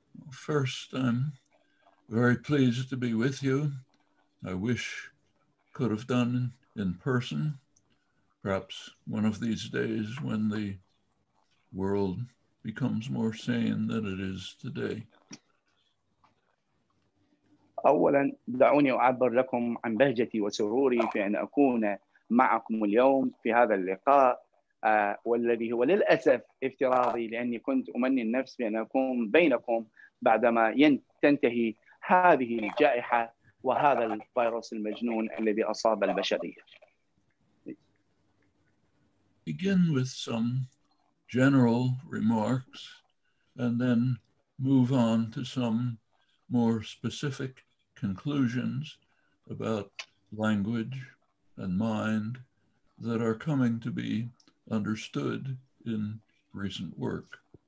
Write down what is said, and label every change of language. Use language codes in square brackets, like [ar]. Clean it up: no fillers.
[en] First, I'm very pleased to be with you. I wish could have done in person, perhaps one of these days when the world becomes more sane than it is today. [ar] أولاً دعوني أعبر لكم عن بهجتي وسروري في أن أكون معكم اليوم في هذا اللقاء والذي هو للأسف افتراضي، لأني كنت أمني النفس بأن أكون بينكم بعدما تنتهي هذه الجائحة وهذا الفيروس المجنون الذي أصاب البشرية. [en] Begin with some general remarks and then move on to some more specific conclusions about language and mind that are coming to be understood in recent work.